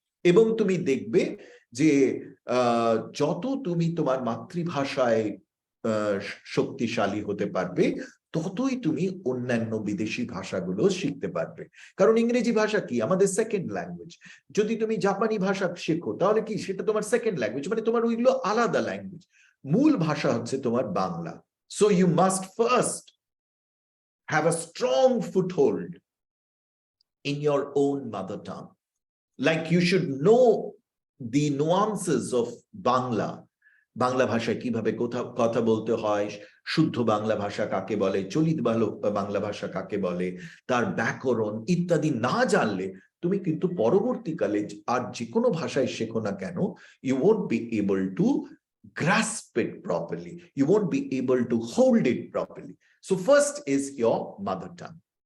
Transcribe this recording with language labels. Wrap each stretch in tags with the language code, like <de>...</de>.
<bn>এবং তুমি দেখবে যে যত তুমি তোমার মাতৃভাষায় শক্তিশালী হতে পারবে, ততই তুমি অন্যান্য বিদেশি ভাষাগুলো শিখতে পারবে। কারণ ইংরেজি ভাষা কি? আমাদের সেকেন্ড ল্যাঙ্গুয়েজ। যদি তুমি জাপানি ভাষা শেখো তাহলে কি সেটা তোমার সেকেন্ড ল্যাঙ্গুয়েজ, মানে তোমার ওইগুলো আলাদা ল্যাঙ্গুয়েজ। মূল ভাষা হচ্ছে তোমার Bangla.</bn> <en>So you must first have a strong foothold in your own mother tongue. Like you should know the nuances of Bangla.</en> <bn>Bangla ভাষায় কিভাবে কথা বলতে হয়, শুদ্ধ বাংলা ভাষা কাকে বলে, চলিত বাংলা ভাষা কাকে বলে, তার ব্যাকরণ ইত্যাদি না জানলে তুমি কিন্তু পরবর্তীকালে আর যে কোনো ভাষায় শেখো না কেন,</bn> <en>you won't be able to grasp it properly,</en> <bn>you won't be able to hold it properly.</bn> <en>So first is your mother tongue.</en>